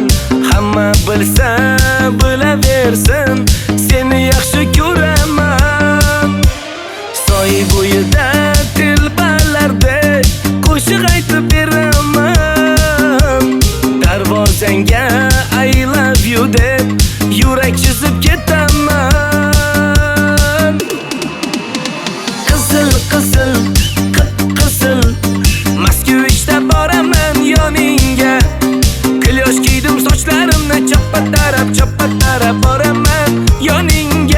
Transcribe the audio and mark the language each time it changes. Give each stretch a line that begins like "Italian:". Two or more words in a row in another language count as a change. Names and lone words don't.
Uzbek: Hamma bilsa bilaversin, seni yaxshi ko'raman. Soy bo'yida telbalardek qo'shiq aytib beraman. Darvozangga
English: I love you
Uzbek: deb yurak chizib ketaman. Qizil qizil qip-qizil Moskvichda boraman yoningga. Qilyosh kiydim sochlarimni chappa-tarab boraman yoningga.